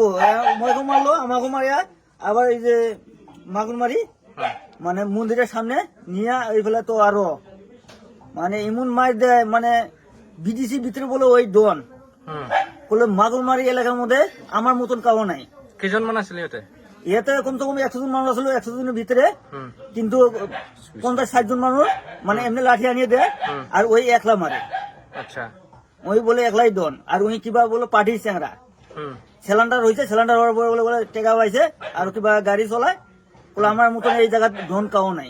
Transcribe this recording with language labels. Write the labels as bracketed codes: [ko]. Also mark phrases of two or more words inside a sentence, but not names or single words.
[bn] উমাকে মারলো, আমাকে মারিয়া আবার এই যে মাগুরমারি মানে মন্দিরের সামনে নিয়ে ওই ফেলে তো আরো মানে এমন মার দেয়, মানে বিডিসি ভিতরে বলে ওই ডন হুম বলে মাগুরমারি এলাকার মধ্যে আমার মতন কাউ নাই। [as] কেজন মান আছিল ইয়াতে? [bn] এতে কমসে কম 100 জন মানুষ আসলো, 100 জনের ভিতরে হুম কিন্তু 50-60 জন মানুষ মানে এমনি লাঠি আনিয়ে দেয় আর ওই একলা মারে। আচ্ছা ওই বলে একলাই ডন, আর ওই কিবা বলে পার্টির চ্যাংরা হুম সিলিন্ডার হয়েছে, সিলিন্ডার হওয়ার পরে বলে বলে টেকা পাইছে আর কিবা গাড়ি চলায় বলে আমার মতন এই জায়গা ডন কাও নাই।